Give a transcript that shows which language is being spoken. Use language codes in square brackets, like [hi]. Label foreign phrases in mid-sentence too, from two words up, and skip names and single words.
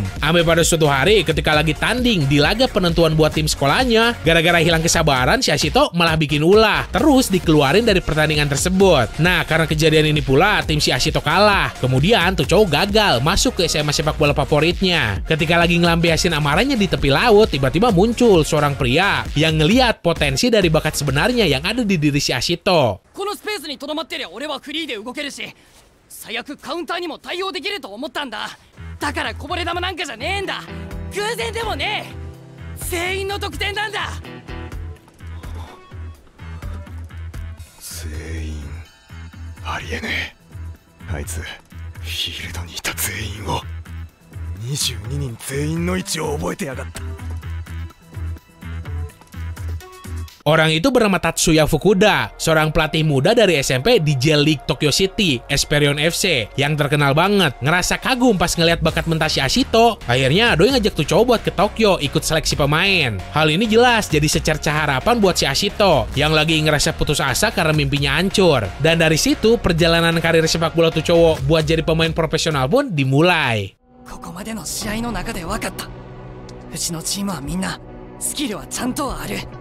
[id] Sampai pada suatu hari ketika lagi tanding di laga penentuan buat tim sekolahnya, gara-gara hilang kesabaran si Ashito malah bikin ulah, terus dikeluarin dari pertandingan tersebut. Nah, karena kejadian ini pula tim si Ashito kalah. Kemudian tuh cowok gagal masuk ke SMA sepak bola favoritnya. Ketika lagi ngelampiasin amarahnya di tepi laut, tiba-tiba muncul seorang pria yang ngeliat potensi dari bakat sebenarnya yang ada di diri si Ashito. [ja] このスペースにとどまってりゃ俺はフリーで動けるし、最悪カウンターにも対応できると思ったんだ。だからこぼれ球なんかじゃねえんだ。偶然でもねえ、全員の得点なんだ。全員ありえねえ。あいつフィールドにいた全員を22人全員の位置を覚えてやがった。 [id] Orang itu bernama Tatsuya Fukuda, seorang pelatih muda dari SMP di J-League Tokyo City, Esperion FC, yang terkenal banget. Ngerasa kagum pas ngeliat bakat mentah si Ashito, akhirnya doi ngajak tuh cowok buat ke Tokyo ikut seleksi pemain. Hal ini jelas jadi secerca harapan buat si Ashito, yang lagi ngerasa putus asa karena mimpinya hancur. Dan dari situ, perjalanan karir sepak bola tuh cowok buat jadi pemain profesional pun dimulai. [ja] ここまでの試合の中で分かった。うちのチームはみんなスキルはちゃんとある。